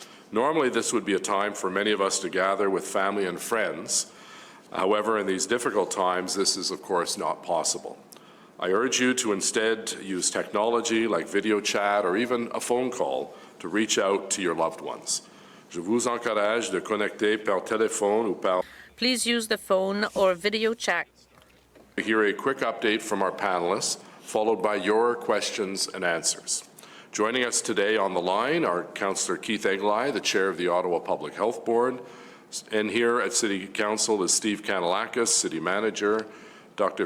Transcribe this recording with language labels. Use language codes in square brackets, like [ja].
[en] Normally, this would be a time for many of us to gather with family and friends. However, in these difficult times, this is, of course, not possible. I urge you to instead use technology like video chat or even a phone call to reach out to your loved ones. [fr] Je vous encourage de connecter par téléphone ou par... [en] Please use the phone or video chat. Hear a quick update from our panelists, followed by your questions and answers. Joining us today on the line are Councillor Keith Eglai, the Chair of the Ottawa Public Health Board, and here at City Council is Steve Kanalakis, City Manager, Dr.